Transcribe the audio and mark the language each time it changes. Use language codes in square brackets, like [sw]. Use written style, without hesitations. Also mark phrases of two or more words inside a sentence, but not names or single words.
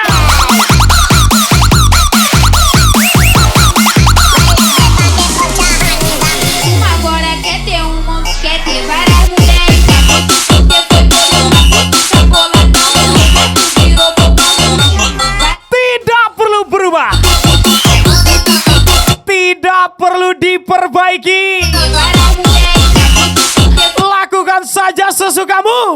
[pt] Agora quer ter um monte, quer ter várias mulheres. [id] Tidak perlu berubah, tidak perlu diperbaiki. Lakukan saja sesukamu.